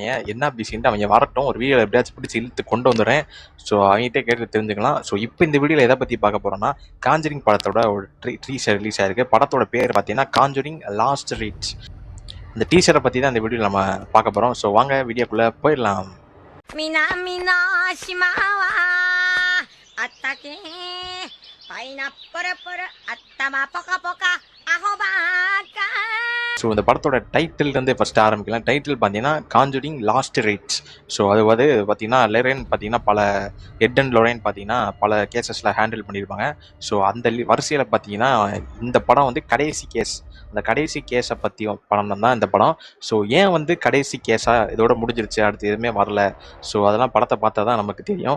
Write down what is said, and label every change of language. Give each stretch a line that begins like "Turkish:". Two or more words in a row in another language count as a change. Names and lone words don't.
Tamil: என்ன பிஸின்ட்டு அவங்க வரட்டும், ஒரு வீடியோவில் எப்படியாச்சும் பிடிச்சி இழுத்து கொண்டு வந்துடுறேன். ஸோ அவங்ககிட்ட கேட்டு தெரிஞ்சுக்கலாம். ஸோ இப்போ இந்த வீடியோவில் எதை பற்றி பார்க்க போகிறோன்னா, காஞ்சரிங் படத்தோட ஒரு
English: teaser release
Tamil: ஆயிருக்கு. படத்தோட பேர் பார்த்தீங்கன்னா காஞ்சரிங் லாஸ்ட் ரைட்ஸ். இந்த டீசரை பற்றி தான் இந்த வீடியோவில் நம்ம பார்க்க போகிறோம். ஸோ வாங்க வீடியோக்குள்ளே போயிடலாம்.
Japanese: 南の島はあったけパイナップルプル頭ポカポカアホばっか
Tamil: ஸோ இந்த படத்தோட டைட்டில்லேருந்து ஃபஸ்ட்டு ஆரம்பிக்கலாம். டைட்டில் பார்த்தீங்கன்னா காஞ்சரிங் லாஸ்ட் ரைட்ஸ். ஸோ அது வந்து பார்த்தீங்கன்னா லெரேன் பார்த்தீங்கன்னா பல எட் அண்ட் லொரேன் பார்த்தீங்கன்னா பல கேசஸில் ஹேண்டில் பண்ணியிருப்பாங்க. ஸோ அந்த வரிசையில் பார்த்தீங்கன்னா இந்த படம் வந்து கடைசி கேஸ். அந்த கடைசி கேஸை பற்றி படம் தான் இந்த படம். ஸோ ஏன் வந்து கடைசி கேஸாக இதோட முடிஞ்சிருச்சு, அடுத்து எதுவுமே வரல, ஸோ அதெல்லாம் படத்தை பார்த்தா தான் நமக்கு தெரியும்.